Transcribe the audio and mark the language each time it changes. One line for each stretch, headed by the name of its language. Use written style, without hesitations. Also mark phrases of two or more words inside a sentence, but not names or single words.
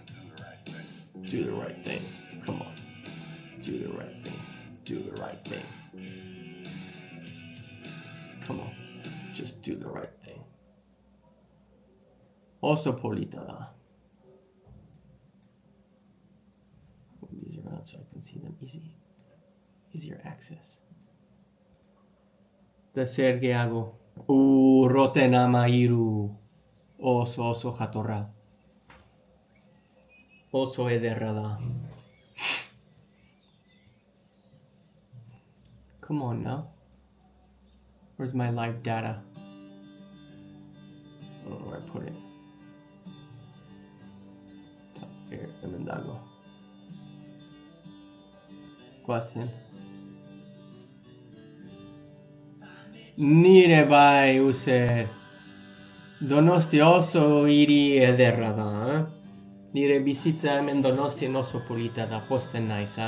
English: Do the right thing. Come on. Do the right thing. Come on. Just do the right thing.
Basque: Also polita da.
English: Move these around so I can see them easier access.
Basque: Eta zer gehiago. Roten amairu. Oso jatorra. Oso ederra da.
English: Come on now. Where's my live data? I don't know where I put it. Here,
Basque: hemen dago. Guazen. Nire bai, User. Donosti oso hiri ederra da, eh? Nire bizitza hemen Donostien oso polita da, posten naiz, eh?